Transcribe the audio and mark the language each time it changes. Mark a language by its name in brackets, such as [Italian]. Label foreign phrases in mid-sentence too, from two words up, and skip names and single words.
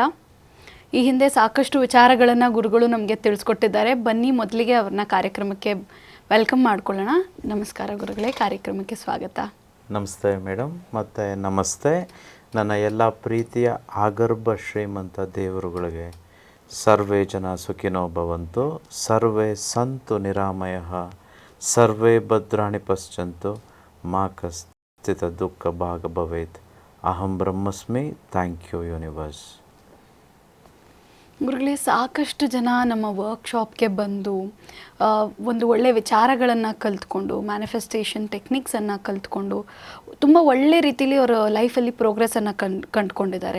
[Kannada] ಈ ಹಿಂದೆ ಸಾಕಷ್ಟು ವಿಚಾರಗಳನ್ನು ಗುರುಗಳು ನಮಗೆ ತಿಳಿಸ್ಕೊಟ್ಟಿದ್ದಾರೆ. ಬನ್ನಿ ಮೊದಲಿಗೆ ಅವ್ರನ್ನ ಕಾರ್ಯಕ್ರಮಕ್ಕೆ ವೆಲ್ಕಮ್ ಮಾಡ್ಕೊಳ್ಳೋಣ. ನಮಸ್ಕಾರ ಗುರುಗಳೇ, ಕಾರ್ಯಕ್ರಮಕ್ಕೆ ಸ್ವಾಗತ. ನಮಸ್ತೆ ಮೇಡಮ್, ಮತ್ತು ನಮಸ್ತೆ ನನ್ನ ಎಲ್ಲ ಪ್ರೀತಿಯ ಆಗರ್ಭ ಶ್ರೀಮಂತ ದೇವರುಗಳಿಗೆ. [Sanskrit] ಸರ್ವೇ ಜನ ಸುಖಿನೋ ಭವಂತು, ಸರ್ವೇ ಸಂತು ನಿರಾಮಯಃ, ಸರ್ವೇ ಭದ್ರಾಣಿ ಪಶ್ಯಂತು, ಮಾ ಕಶ್ಚಿತ್ ದುಃಖ ಭಾಗ ಭವೇತ್. ಅಹಂ ಬ್ರಹ್ಮಸ್ಮಿ. [English] thank you universe. [Kannada] ಗುರುಗಳೇ, ಸಾಕಷ್ಟು ಜನ ನಮ್ಮ ವರ್ಕ್ಶಾಪ್ಗೆ ಬಂದು ಒಂದು ಒಳ್ಳೆಯ ವಿಚಾರಗಳನ್ನು ಕಲ್ತ್ಕೊಂಡು, [English] manifestation techniques [Kannada] ಕಲ್ತ್ಕೊಂಡು ತುಂಬ ಒಳ್ಳೆ ರೀತಿಯಲ್ಲಿ ಅವರ ಲೈಫಲ್ಲಿ ಪ್ರೋಗ್ರೆಸ್ಸನ್ನು ಕಂಡುಕೊಂಡಿದ್ದಾರೆ.